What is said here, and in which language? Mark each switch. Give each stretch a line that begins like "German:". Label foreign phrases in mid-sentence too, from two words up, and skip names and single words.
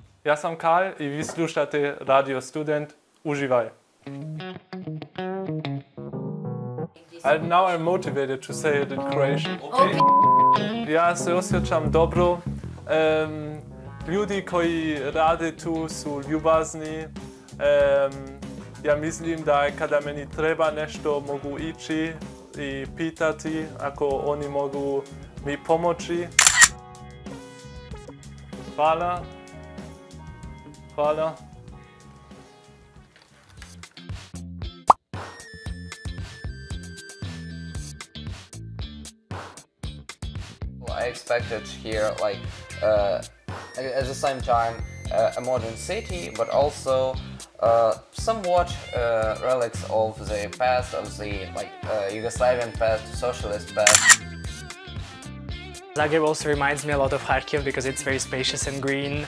Croatian: Ja sam Karl i vi slušate Radio Student. Uživaj!
English: Now I'm motivated to say it in Croatian.
Croatian: Okay. Ja se osjećam dobro. Ljudi koji rade tu su ljubazni. Ja mislim da kada meni treba nešto mogu ići i pitati ako oni mogu mi pomoći. Hvala. Hvala.
English: I expected here, like, at the same time, a modern city, but also somewhat relics of the past, of the Yugoslavian past, socialist past. Zagreb also reminds me a lot of Kharkiv because it's very spacious and green.